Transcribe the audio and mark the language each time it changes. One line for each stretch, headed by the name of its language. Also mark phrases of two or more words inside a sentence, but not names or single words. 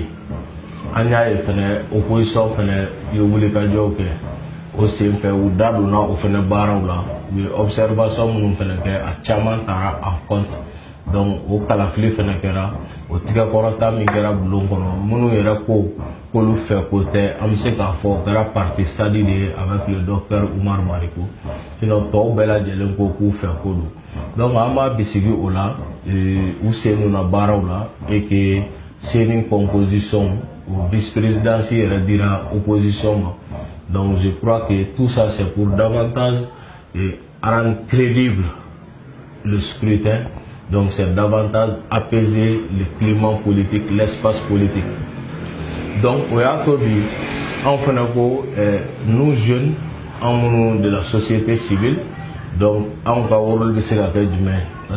Bambara: An y'a ye fana opposition fana ye wulikajɔw kɛ o sen fɛ u da donna o fana baaraw la, u ye observation minnu fana kɛ a caman taara
French: en compte.
Bambara: Donc o kalafili fana kɛra o tigɛkɔrɔta min kɛra bulon kɔnɔ minnu yɛrɛ ko k'olu fɛ ko tɛ an bɛ se k'a fɔ o kɛra parti sadi de ye
French: avec le docteur
Bambara: Umar Mariko, sinon tɔw bɛɛ lajɛlen ko k'u fɛ ko don. Donc an b'a bisigi o la u sen donna baaraw la
French: et que
Bambara: CENI composition o
French: vice présidence
Bambara: yɛrɛ dira opposition ma
French: Donc je crois que tout ça c'est pour davantage rendre crédible le scrutin. Donc c'est davantage apaiser le climat politique, l'espace politique. Donc aujourd'hui, nous jeunes, de la société civile, donc on va rôle de parce